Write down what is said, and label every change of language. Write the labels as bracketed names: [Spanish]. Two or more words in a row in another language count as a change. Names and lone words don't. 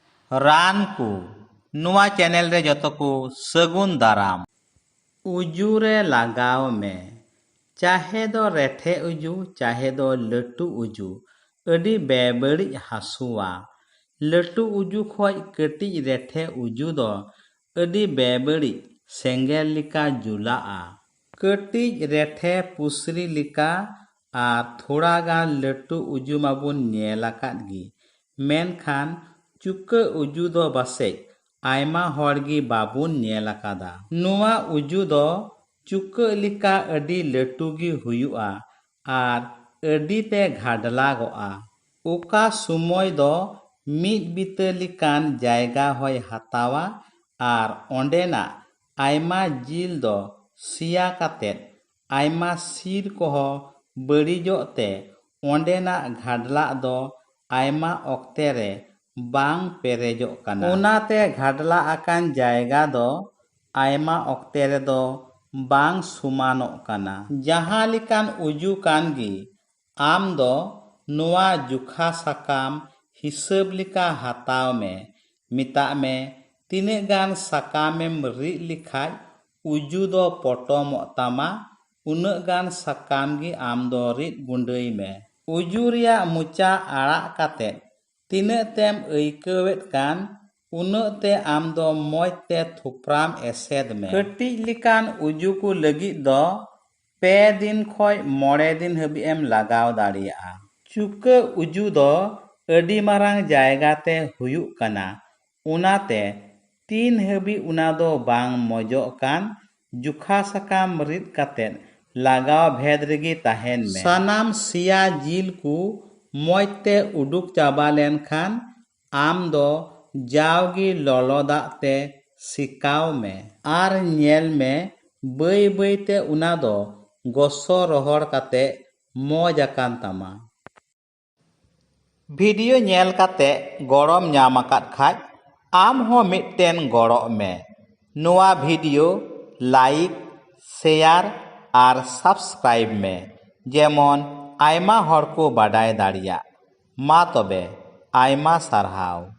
[Santali] ᱨᱟᱱ ᱠᱚ ᱱᱚᱣᱟ ᱪᱮᱱᱮᱞ ᱨᱮ ᱡᱚᱛᱚ ᱠᱚ ᱥᱟᱹᱜᱩᱱ ᱫᱟᱨᱟᱢ। उजू रे लगाव में चाहे दो रेठे उजू चाहे दो लटू उजू अडी बेबड़ी हासुआ। लटू उजू खोज कटिज रेठे उजू दो अडी बेबड़ी सेंगेल लिका जुलाआ। कटिज रेठे पुसरी लिका आर थोड़ा गान लटू उजू माबुन नेलाकाद गी। मेनखान चुका उजू दो बासे आयमा हॉर्गी बाबुन नेलाकादा। नुआ उजू दो चुका लिका अडी लटू गी हुयुआ आर अडी ते घाडलागोआ। ओका सुमोय दो मीद बिता लिकान जायगा होय हातावा आर ओंडेना आयमा जिल दो सिया कातेत आयमा सिर कोहो बड़ीजोते ओंडेना घाडला दो आयमा ऑक्ते रे बांग पेरेजोग काना। उनाते घाडला आकान जायगा दो आयमा ऑक्ते रे दो बांग सुमानोग काना। जहां लिकान उजू कान गी आम दो नुआ जुखा साकाम हिसाब लिका हाताव में मिता में तीने गान साकामेम रि लिखाय उजू दो पटोमोग तामा उना गान साकाम गी आम दो रिद गुंडई में। उजू रिया मुचा आड़ा काते तीने तेम ऐकवेत कान उना ते आम दो मोज ते थुप्राम एसेद में। कटिज लिकान उजू को लगी दो 5 दिन खोज 9 दिन हबी एम लगाव दाड़िया। चुका उजू दो अडी मारांग जायगा ते हुयुग काना उनाते 3 हबी उना दो बांग मजोग कान जुखा साकाम रिद कातेन लगाव भेद रेगी ताहेन में। सानाम सिया जिल को मोज ते उडुक चाबा लेन खान आम दो जावगी लolo दाग ते सिकाव में आर नेल में बई बई ते उना दो गोसो रोहड़ काते मौज आकान तामा। वीडियो नेल काते गड़म नाम आकाद खाज आम हो मिटटेन गड़ो में। नुआ वीडियो [English] like share [Santali] आर सब्सक्राइब में जेमन आयमा हर को बाडाय दाड़िया। मा तबे आयमा सारहाव।